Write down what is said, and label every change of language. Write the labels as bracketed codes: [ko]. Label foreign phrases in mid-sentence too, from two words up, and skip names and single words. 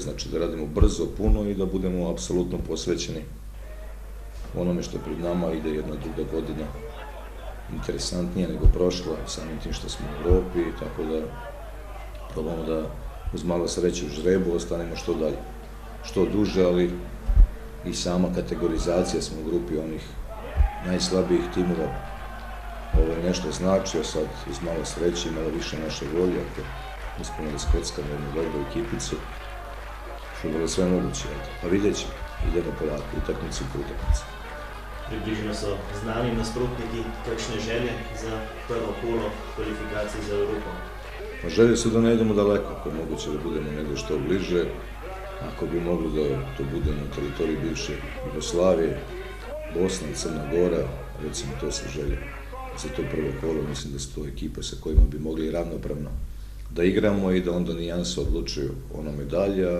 [sr] Znači da radimo brzo, puno i da budemo apsolutno posvećeni onome što pred nama ide jedna druga godina interesantnije nego prošla, samim tim što smo u Evropi, tako da probamo da uz malo sreće u žrebu ostanemo što dalje, što duže, ali i sama kategorizacija smo u grupi onih najslabijih timova. Ovo je nešto značio, sad uz malo sreće i malo više naše volje, ako uspemo da skockamo jednu dobru ekipicu, što bilo sve moguće. Pa vidjet ćemo, idemo polako, utakmicu po utakmicu. [sl] Približno so znani nasprotniki, kakšne želje za prvo kolo kvalifikacij za Evropo? [sr] Pa želje su da ne idemo daleko, ako je moguće da budemo nego što bliže, ako bi mogli da to bude na teritoriji bivše Jugoslavije, Bosna i Crna Gora, recimo to su želje za to prvo kolo. Mislim da su to ekipe sa kojima bi mogli ravnopravno da igramo i da onda nijanse odlučuju ono medalja.